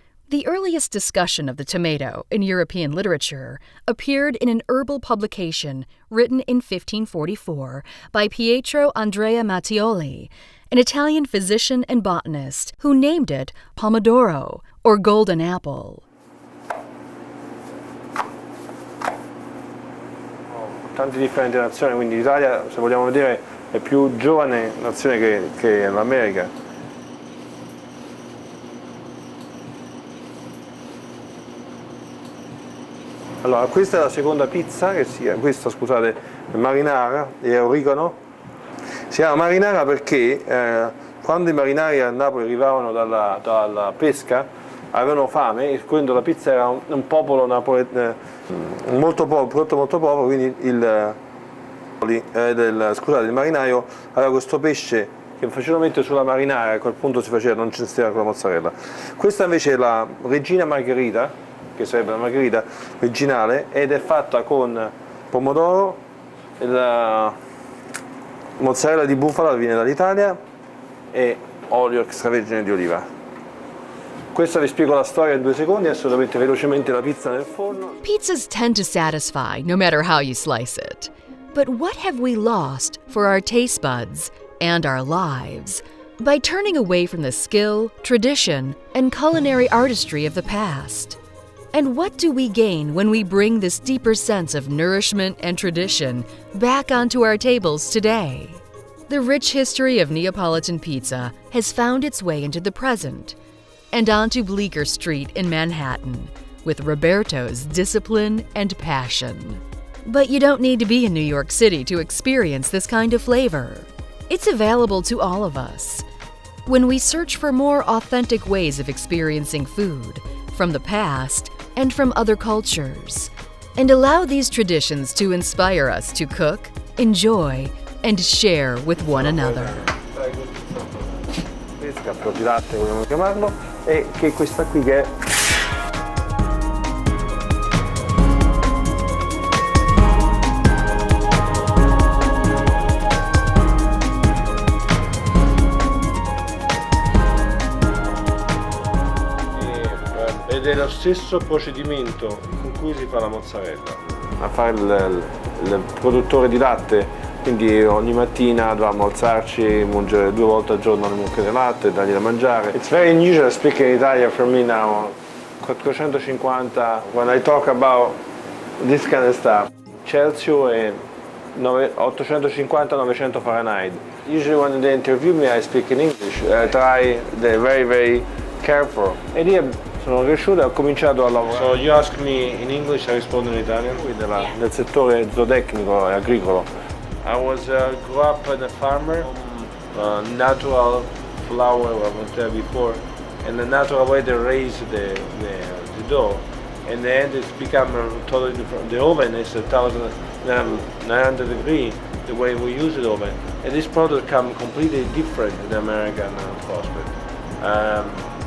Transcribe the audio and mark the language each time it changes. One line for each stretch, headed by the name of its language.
English: The earliest discussion of the tomato in European literature appeared in an herbal publication written in 1544 by Pietro Andrea Mattioli, an Italian physician and botanist who named it pomodoro, or golden apple.
Italian: Tante differenti nazioni, quindi l'Italia, se vogliamo vedere, è più giovane nazione che l'America. Allora, questa è la seconda pizza, questa scusate, è marinara e origano. Si chiama marinara perché quando i marinai a Napoli arrivavano dalla pesca avevano fame, e quando la pizza era un popolo molto povero, prodotto molto povero, quindi il marinaio aveva questo pesce che faceva mettere sulla marinara, e a quel punto non ci stava con la mozzarella. Questa invece è la regina margherita, che sarebbe la margherita originale, ed è fatta con pomodoro, la mozzarella di bufala viene dall'Italia e olio extravergine di oliva. Questa vi spiego la storia in 2 secondi, adesso dovete velocemente la pizza nel forno.
English: Pizzas tend to satisfy no matter how you slice it. But what have we lost for our taste buds and our lives by turning away from the skill, tradition, and culinary artistry of the past? And what do we gain when we bring this deeper sense of nourishment and tradition back onto our tables today? The rich history of Neapolitan pizza has found its way into the present and onto Bleecker Street in Manhattan with Roberto's discipline and passion. But you don't need to be in New York City to experience this kind of flavor. It's available to all of us. When we search for more authentic ways of experiencing food from the past and from other cultures, and allow these traditions to inspire us to cook, enjoy, and share with one another.
Italian: Cappello di latte vogliamo chiamarlo, e che questa qui che è ed è lo stesso procedimento con cui si fa la mozzarella. A fare il produttore di latte, quindi ogni mattina dovevamo alzarci, mungere 2 volte al giorno le mucche di latte, dargli da mangiare.
English: It's very unusual speaking Italian for me now. 450, when I talk about this kind of stuff, Celsius e 850-900 Fahrenheit. Usually when they interview me I speak in English. I try, they're very very careful.
Italian: Ed io sono cresciuto e ho cominciato a lavorare.
English: So you ask me in English, I
Italian: rispondo in italiano, qui nel settore zootecnico e agricolo.
English: I grew up in a farmer, natural flour, I was there before, and the natural way they raise the dough, and then it's become totally different. The oven is 1900 degrees, the way we use the oven, and this product comes completely different in the American prospect.